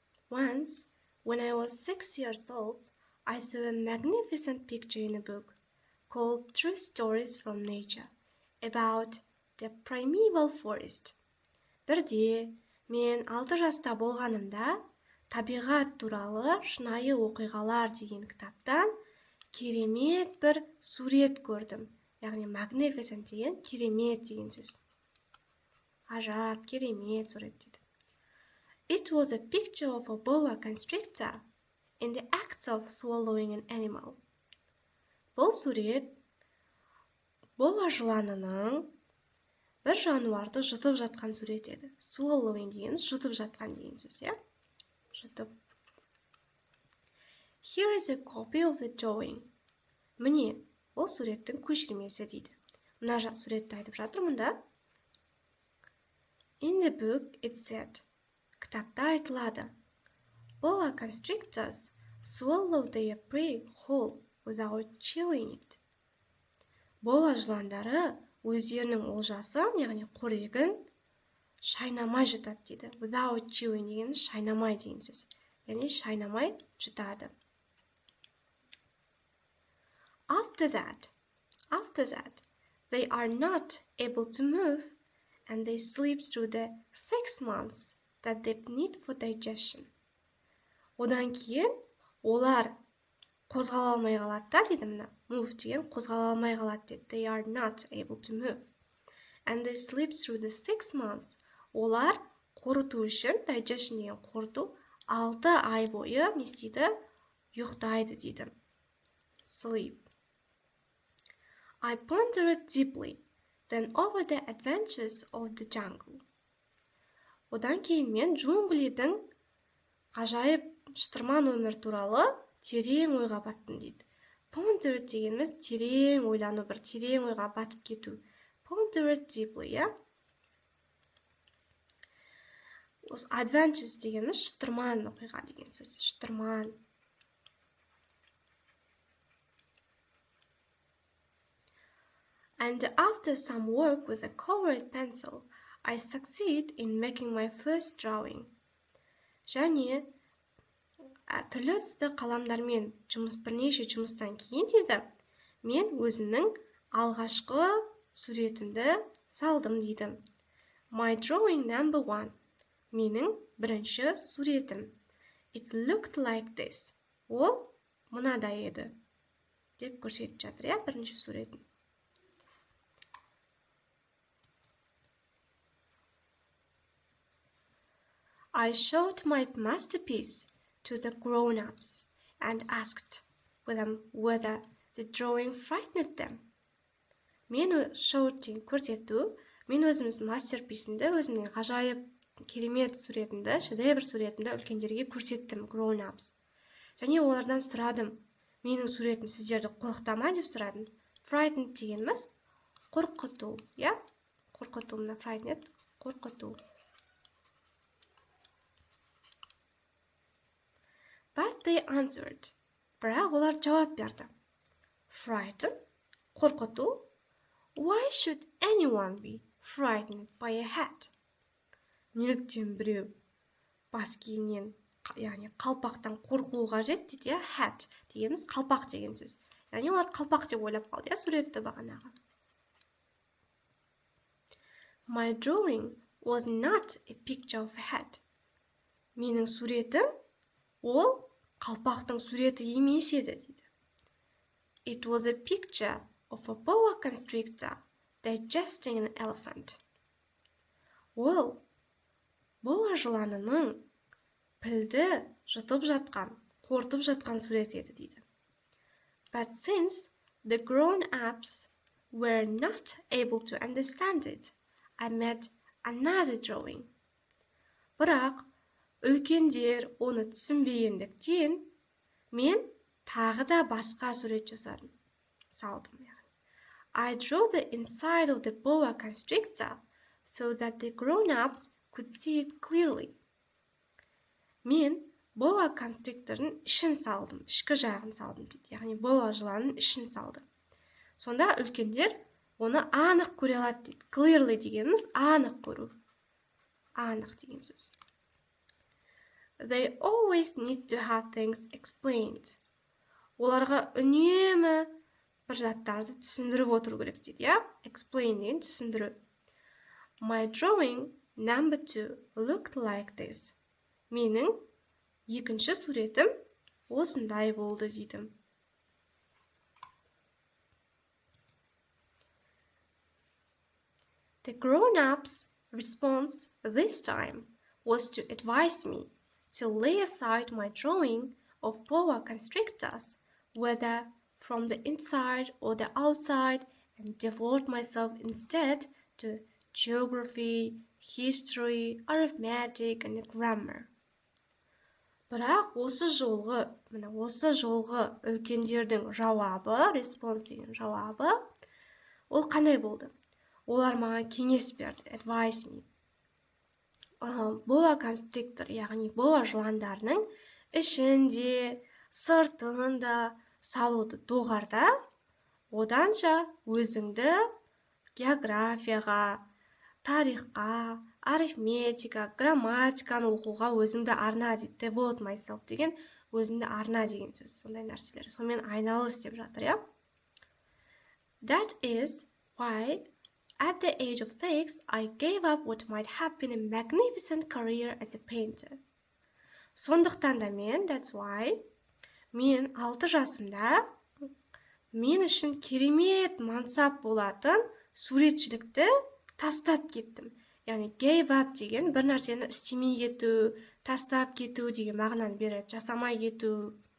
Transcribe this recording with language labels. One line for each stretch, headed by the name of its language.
English: Once, when I was 6 years old, I saw a magnificent picture in a book called True Stories from Nature about the primeval forest.
Kazakh: Бірде, мен 6 жаста болғанымда, табиғат туралы шынайы оқиғалар деген кітаптан керемет бір сурет көрдім. Яғни magnificent деген керемет деген сөз. Ажап, керемет сурет дейді.
English: It was a picture of a boa constrictor in the act of swallowing an animal.
Kazakh: Бұл сурет боа жыланының бір жануарды жұтып жатқан сурет еді. Swallowing деген жұтып жатқан деген сөз, иә? Жұтып.
English: Here is a copy of the drawing.
Kazakh: Міне, бұл суреттің көшірмесі дейді. Мына суретті айтып жатырмын да.
English: In the book it said,
Kazakh: кітапта айтылады.
English: Boa constrictors swallow their prey whole without chewing it.
Kazakh: Боа жыландары өздерінің олжасын, яғни қорегін шайнамай жұтады дейді.
English: Without chewing
Kazakh: деген шайнамай деген сөз. Яғни шайнамай жұтады.
English: After that, they are not able to move and they sleep through the 6 months that they need for digestion.
Kazakh: Одан кейін олар қозғала алмай қалады да дейді мына. Move деген қозғала алмай қалады дейді.
English: They are not able to move. And they sleep through the 6 months.
Kazakh: Олар қорыту үшін, digestion деген қорыту, 6 ай бойы не істейді? Ұйықтайды дейді.
English: Sleep. I pondered deeply, then over the adventures of the jungle.
Kazakh: Одан кейін мен джунглидің ғажайып шытырман өмір туралы терең ойға баттым дейді. Pondered дегеніміз терең ойлану, бір терең ойға батып кету.
English: Pondered deeply,
Kazakh: иә? Осы adventures дегеніміз шытырман оқиға деген сөз. Шытырман.
English: And after some work with a colored pencil, I succeed in making my first drawing.
Kazakh: Және түрлі түсті қаламдармен бірнеше жұмыстан кейін дейді, мен өзімнің алғашқы суретімді салдым дейді.
English: My drawing number 1.
Kazakh: Менің бірінші суретім.
English: It looked like this.
Kazakh: Ол мынадай еді. Деп көрсетіп жатыр, иә, бірінші суретін.
English: I showed my masterpiece to the grown-ups and asked them whether the drawing frightened them.
Kazakh: Мен көрсету, мен өзіміздің мастерписімді, өзімнің ғажайып керемет суретімді, шедевр суретімді үлкендерге көрсеттім, grown-ups. Және олардан сұрадым, менің суретім сіздерді қорқытама деп сұрадым. Frightened дегеніміз қорқыту, иә? Қорқыту, мына frightened, қорқыту.
English: But they answered.
Kazakh: Бірақ олар жауап берді. Frightened, қорқыту.
English: Why should anyone be frightened by a hat?
Kazakh: Неліктен біреу бас киімнен, яғни қалпақтан қорқуы қажет дейді, иә? Hat дегеніміз қалпақ деген сөз. Яғни олар қалпақ деп ойлап қалды, иә, суретті бағанағы.
English: My drawing was not a picture of a hat.
Kazakh: Менің суретім ол қалпақтың суреті емес еді дейді.
English: It was a picture of a boa constrictor digesting an elephant.
Kazakh: Ол боа жыланының пілді жұтып жатқан, қортып жатқан сурет еді дейді.
English: But since the grown-ups were not able to understand it, I made another drawing.
Kazakh: Бірақ үлкендер оны түсінбегендіктен, мен тағы да басқа сурет жасадым. Салдым.
English: I drew the inside of the boa constrictor so that the grown-ups could see it clearly.
Kazakh: Мен Боа констриктордың ішін салдым, ішкі жағын салдым дейді. Яғни боа жыланның ішін салды. Сонда үлкендер оны анық көре алады дейді. Clearly дегеніміз анық көру. Анық деген сөз.
English: They always need to have things explained.
Kazakh: Оларға үнемі бір заттарды түсіндіріп отыру керек дейді, я? Explain деген түсіндіру.
English: My drawing number 2 looked like this.
Kazakh: Менің екінші суретім осындай болды дейді.
English: The grown-ups' response this time was to advise me to lay aside my drawing of boa constrictors, whether from the inside or the outside, and devote myself instead to geography, history, arithmetic, and grammar.
Kazakh: Бірақ осы жолғы үлкендердің жауабы, response деген жауабы, ол қандай болды? Олар маған кеңес берді,
English: advise me.
Kazakh: Боа констриктор, яғни боа жыландарының ішінде, сыртында салуды доғарда, оданша өзіңді географияға, тарихқа, арифметика, грамматиканы оқуға өзіңді арна дейді.
English: Devote myself
Kazakh: деген өзіңді арна деген сөз. Сондай нәрселер. Сонымен айналыс деп жатыр, я?
English: That is why at the age of 6, I gave up what might have been a magnificent career as a painter.
Kazakh: Сондықтан да
English: that's why,
Kazakh: мен 6 жасымда мен үшін керемет мансап болатын суретшілікті тастап кеттім. Яғни
English: gave up
Kazakh: деген бір нәрсені істемей кету, тастап кету деген мағынаны береді, жасамай кету.